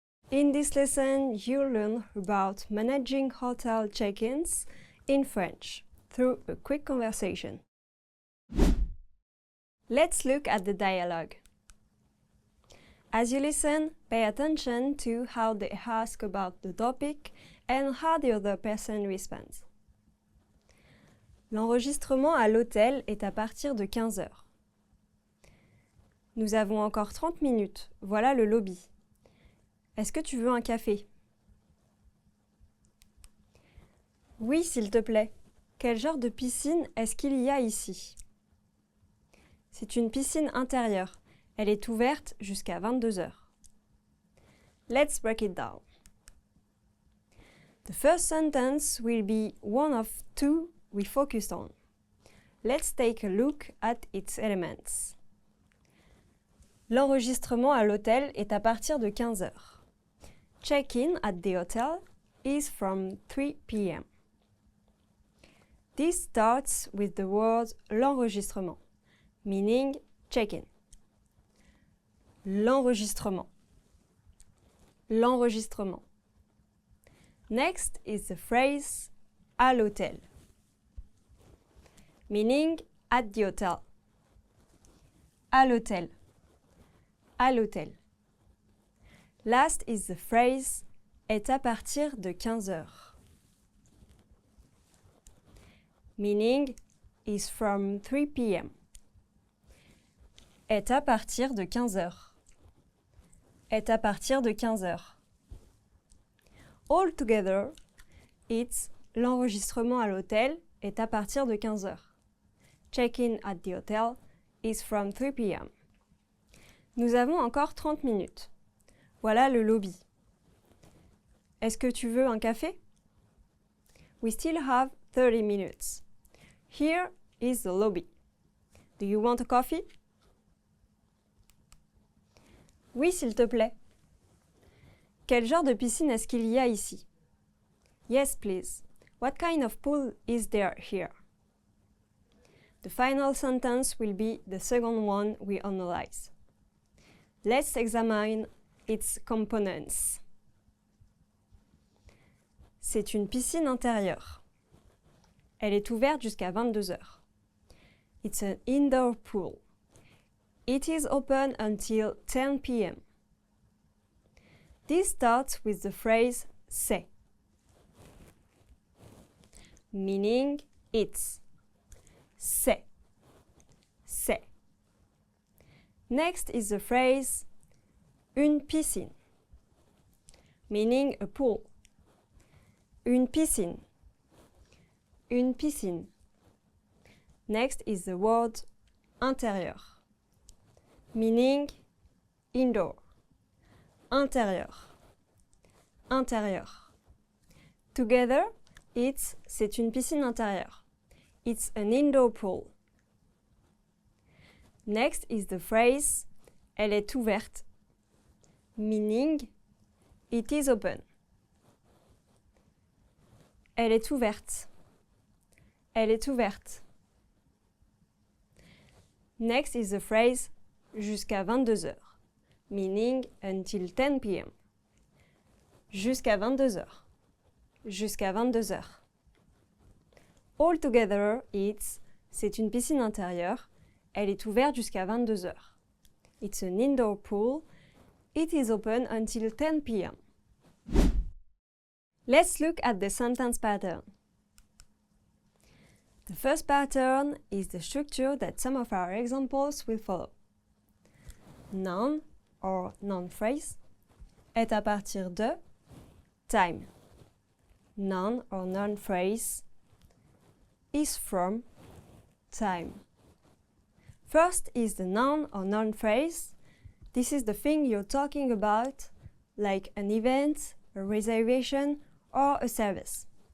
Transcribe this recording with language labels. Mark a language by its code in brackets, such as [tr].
[en] In this lesson, you'll learn about managing hotel check-ins in French through a quick conversation. Let's look at the dialogue. As you listen, pay attention to how they ask about the topic and how the other person responds. [fr] L'enregistrement à l'hôtel est à partir de 15 heures. Nous avons encore 30 minutes. Voilà le lobby. Est-ce que tu veux un café? Oui, s'il te plaît. Quel genre de piscine est-ce qu'il y a ici? C'est une piscine intérieure. Elle est ouverte jusqu'à 22 heures. [en] Let's break it down. The first sentence will be one of two we focused on. Let's take a look at its elements. [fr] L'enregistrement à l'hôtel est à partir de 15 heures. [en] Check-in at the hotel is from 3 p.m. This starts with the word l'enregistrement, meaning check-in. [fr] L'enregistrement. L'enregistrement. [en] Next is the phrase [fr] à l'hôtel, [en] meaning at the hotel. [fr] À l'hôtel. À l'hôtel. [en] Last is the phrase [fr] est à partir de 15 heures, [en] meaning is from 3 p.m. [fr] Est à partir de 15 heures. Est à partir de 15 heures. [en] All together, it's [fr] l'enregistrement à l'hôtel est à partir de 15 heures. [en] Check-in at the hotel is from 3 p.m. [fr] Nous avons encore 30 minutes. Voilà le lobby. Est-ce que tu veux un café? [en] We still have 30 minutes. Here is the lobby. Do you want a coffee? [fr] Oui, s'il te plaît. Quel genre de piscine est-ce qu'il y a ici? [en] Yes, please. What kind of pool is there here? The final sentence will be the second one we analyze. Let's examine its components. [fr] C'est une piscine intérieure. Elle est ouverte jusqu'à 22 heures. [en] It's an indoor pool. It is open until 10 p.m. This starts with the phrase c'est, meaning it's. [fr] C'est. C'est. [en] Next is the phrase une piscine, meaning a pool. [fr] Une piscine. Une piscine. [en] Next is the word intérieur, meaning indoor. [fr] Intérieur. Intérieur. [en] Together, [fr] c'est une piscine intérieure. [en] It's an indoor pool. Next is the phrase [fr] elle est ouverte, [en] meaning it is open. [fr] Elle est ouverte. Elle est ouverte. [en] Next is the phrase [fr] jusqu'à 22 heures, [en] meaning until 10 p.m. [fr] Jusqu'à 22 heures. Jusqu'à 22 heures. [en] All together, [fr] c'est une piscine intérieure. Elle est ouverte jusqu'à 22 heures. [en] It's an indoor pool. It is open until 10 p.m. Let's look at the sentence pattern. The first pattern is the structure that some of our examples will follow. Noun or noun phrase [fr] est à partir de [en] time. Noun or noun phrase is from time. First is the noun or noun phrase. This is the thing you're talking about, like an event, a reservation, or a service.